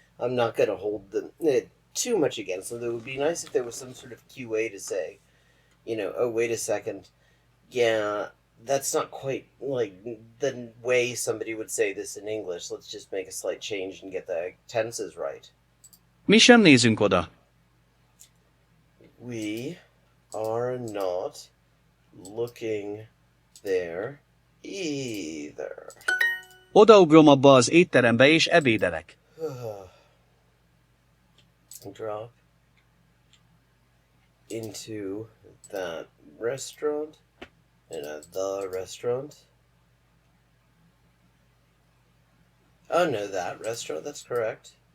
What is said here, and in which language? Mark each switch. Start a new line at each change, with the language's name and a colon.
English: I'm not going to hold them too much against them. It would be nice if there was some sort of QA to say, oh, wait a second, yeah, that's not quite like the way somebody would say this in English. Let's just make a slight change and get the tenses right.
Hungarian: Mi sem nézünk oda.
English: We are not looking there either.
Hungarian: Odaugrom abba az étterembe és ebédelek.
English: Drop into that restaurant, the restaurant. Oh no, that restaurant, that's correct.